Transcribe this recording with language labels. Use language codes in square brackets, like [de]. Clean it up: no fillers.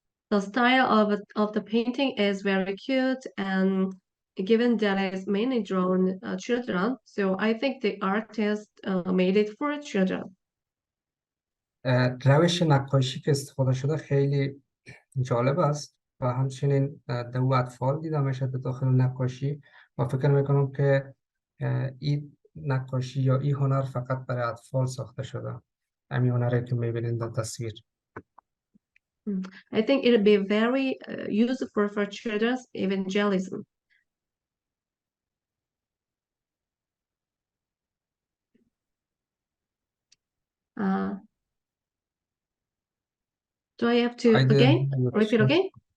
[en] The style of the painting is very cute, and given that it's mainly drawn children, so I think the artist made it for children. [fa] روش نقاشی که استفاده شده خیلی جالب است و همچنین دو اطفال دیده میشد به داخل نقاشی و فکر میکنم که این نقاشی یا این هنر فقط برای اطفال ساخته شده. همین هنری که میبینید در تصویر. [en] I think it'll be very useful for children's evangelism. Do I have to repeat again?